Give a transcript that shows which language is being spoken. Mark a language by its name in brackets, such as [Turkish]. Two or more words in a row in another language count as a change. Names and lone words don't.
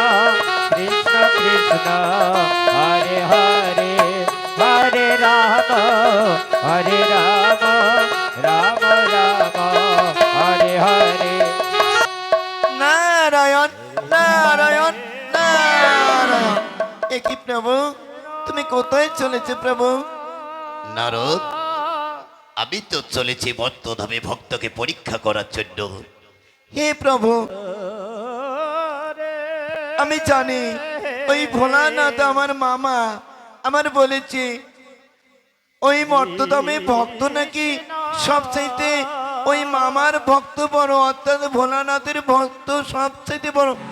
[Sanskrit] Krishna Krishna, Hare Hare, Hare Rama, Hare Rama, Rama Rama, Hare Hare. [Bangla] নারায়ণ নারায়ণ নারায়ণ। এ কি প্রভু, তুমি কোথায় চলেছে প্রভু? নারদ, আমি তো চলেছি মর্তধামে ভক্তকে পরীক্ষা করার জন্য। হে প্রভু, আমি জানি ওই ভোলানাথ আমার মামা আমার বলেছে ওই মর্তধামে ভক্ত নাকি সবচাইতে ওই মামার ভক্ত বড়, অর্থাৎ ভোলানাথের ভক্ত সবচাইতে বড়।